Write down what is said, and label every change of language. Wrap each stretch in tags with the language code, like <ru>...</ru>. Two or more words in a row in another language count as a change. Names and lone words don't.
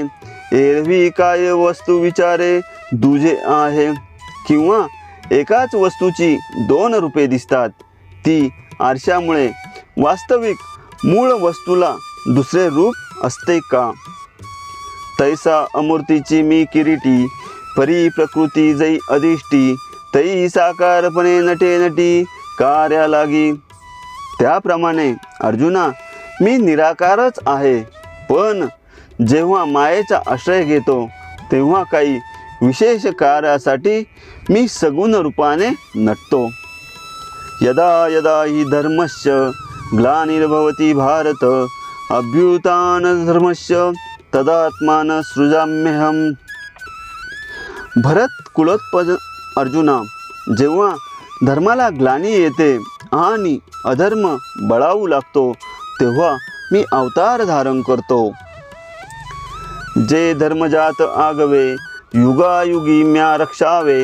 <mr>एरवी काय वस्तू विचारे, दुजे आहे. किंवा एकाच वस्तूची दोन रूपे दिसतात, ती आरशामुळे. वास्तविक मूळ वस्तूला दुसरे रूप असते का? तैसा अमूर्तीची मी किरीटी, परी प्रकृती जै अधिष्टी. तै साकारपणे नटे नटी, कार्या लागी. त्याप्रमाणे अर्जुना, मी निराकारच आहे, पण जेव्हा मायेचा आश्रय घेतो तेव्हा काही विशेष कार्यासाठी मी सगुण रूपाने नटतो.</mr> <sa>यदा यदा हि धर्मस्य ग्लानिर्भवति भारत, अभ्युत्थान धर्मस्य तदात्मान सृजाम्यहम.</sa> <mr>भरत कुलोत्पज अर्जुना, जेव्हा धर्माला ग्लानी येते आणि अधर्म बळावू लागतो, तेव्हा मी अवतार धारण करतो. जे धर्मजात आगवे, युगायुगी म्या रक्षावे.</mr>